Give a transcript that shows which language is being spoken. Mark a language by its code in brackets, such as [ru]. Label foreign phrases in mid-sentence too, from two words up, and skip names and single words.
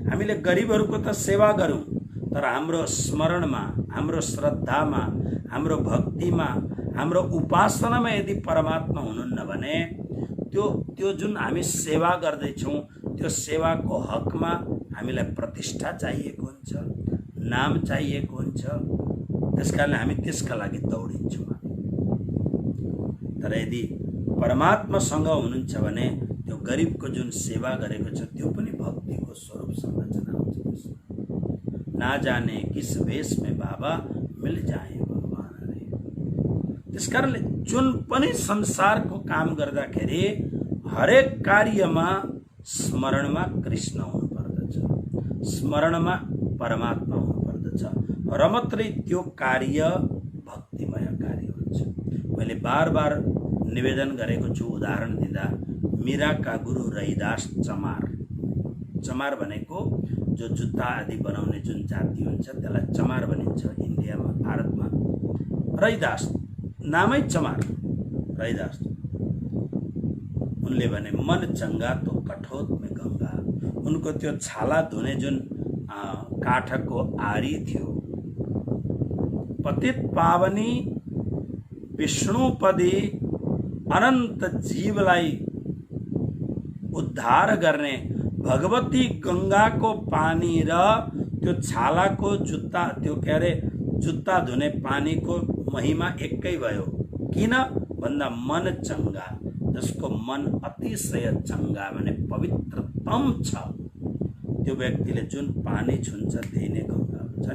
[ne] हामीले गरिबहरूको त सेवा गरौँ, तर हाम्रो स्मरणमा, हाम्रो श्रद्धामा, हाम्रो भक्तिमा, हाम्रो उपासनामा यदि परमात्मा हुनुहुन्न भने त्यो जुन हामी सेवा गर्दैछौँ त्यो सेवाको हकमा हामीलाई प्रतिष्ठा चाहिएको हुन्छ, नाम चाहिएको हुन्छ। त्यसकारणले हामी त्यसका लागि दौडिन्छौँ। तर यदि परमात्मासँग हुनुहुन्छ भने त्यो गरिबको जुन सेवा गरेको छ त्यो पनि भक्तिको स्वरूप संरचना हुन्छ। [hi] ना जाने किस वेश में बाबा मिल जाए भगवान रे। [ne] त्यसकारणले जुन पनि संसारको काम गर्दाखेरि हरेक कार्यमा स्मरणमा कृष्ण हुनुपर्दछ, स्मरणमा परमात्मा हुनुपर्दछ र मात्रै त्यो कार्य भक्तिमय कार्य हुन्छ। मैले बार बार निवेदन गरेको छु, उदाहरण दिँदा मीराका गुरु रैदास चमार। चमार भनेको जो जुत्ता आदि बनाउने जुन जाति हुन्छ त्यसलाई चमार भनिन्छ इन्डियामा, भारतमा। रैदास नामै चमार, रैदास। उनले भने [hi] मन चंगा तो कठोत में गंगा। [ne] उनको त्यो छाला धुने जुन काठको आरी थियो, पतित पावनी विष्णुपदी अनंत जीवलाई उद्धार गर्ने भगवती गंगाको पानी र त्यो छालाको जुत्ता, त्यो के अरे जुत्ता धुने पानीको महिमा एकै भयो। किन भन्दा मन चङ्गा, जसको मन अतिशय चङ्गा भने पवित्रतम छ, त्यो व्यक्तिले जुन पानी छुन्छ त्यही नै गङ्गा हुन्छ।